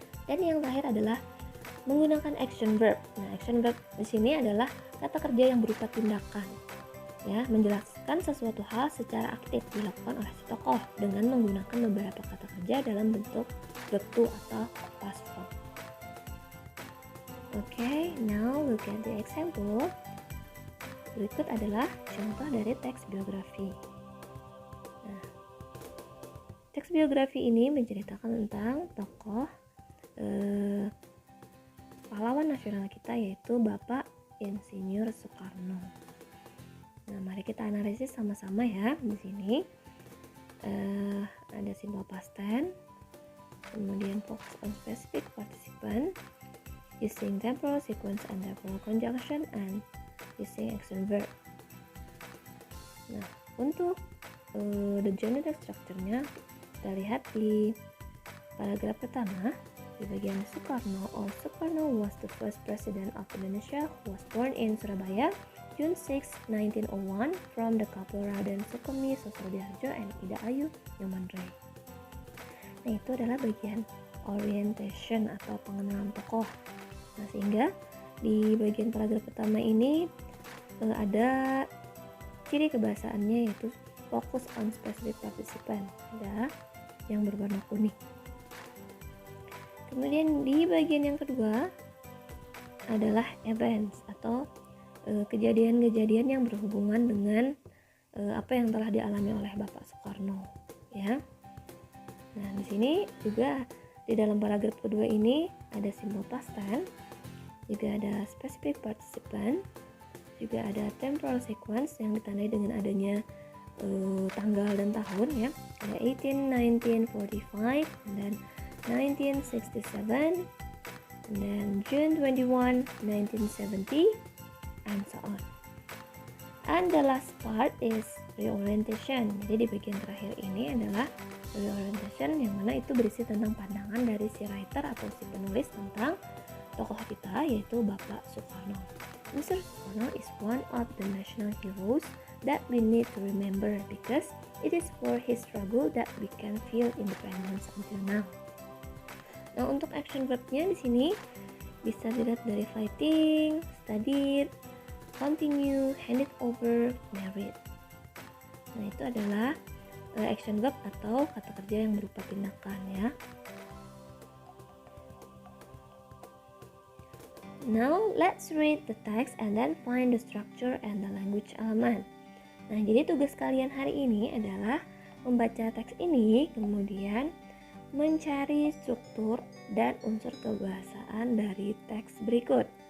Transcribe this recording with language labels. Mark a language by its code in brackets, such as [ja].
[id] Dan yang terakhir adalah menggunakan action verb. Nah, action verb di sini adalah kata kerja yang berupa tindakan, ya, menjelaskan sesuatu hal secara aktif dilakukan oleh si tokoh dengan menggunakan beberapa kata kerja dalam bentuk verb to atau past form. [en] Okay, now look at the example. [id] Berikut adalah contoh dari teks biografi. Nah, teks biografi ini menceritakan tentang tokoh pahlawan nasional kita yaitu Bapak Insinyur Soekarno. Nah, mari kita analisis sama-sama ya. Di sini ada [en] simple past tense, [id] kemudian [en] focus on specific participant, using temporal sequence and temporal conjunction, and using action verb. [id] Nah, untuk the generic structure-nya kita lihat di paragraf pertama. Di bagian [en] Soekarno was the first president of Indonesia who was born in Surabaya, June 6, 1901 from the couple Raden Sukemi Sosodiharjo and Ida Ayu Nyomanrei. [id] Nah, itu adalah bagian orientation atau pengenalan tokoh. Nah, sehingga di bagian paragraf pertama ini ada ciri kebahasaannya yaitu focus on specific participant, ada yang berwarna kuning. Kemudian di bagian yang kedua adalah events atau kejadian-kejadian yang berhubungan dengan apa yang telah dialami oleh Bapak Soekarno, ya. Nah, di sini juga di dalam paragraf kedua ini ada simple past tense, juga ada specific participant, juga ada temporal sequence yang ditandai dengan adanya tanggal dan tahun, ya. [en] Ada 18, 1945, dan 1967, and then June 21, 1970, and so on. And the last part is reorientation. [id] Jadi di bagian terakhir ini adalah reorientation, yang mana itu berisi tentang pandangan dari si writer atau si penulis tentang tokoh kita yaitu Bapak Soekarno. [en] Mr. Soekarno is one of the national heroes that we need to remember because it is for his struggle that we can feel independence until now. [id] Nah, untuk action verb-nya di sini bisa dilihat dari fighting, studied, continue, handed over, married. Nah, itu adalah action verb atau kata kerja yang berupa tindakan, ya. [en] Now, let's read the text and then find the structure and the language element. [id] Nah, jadi tugas kalian hari ini adalah membaca teks ini, kemudian mencari struktur dan unsur kebahasaan dari teks berikut.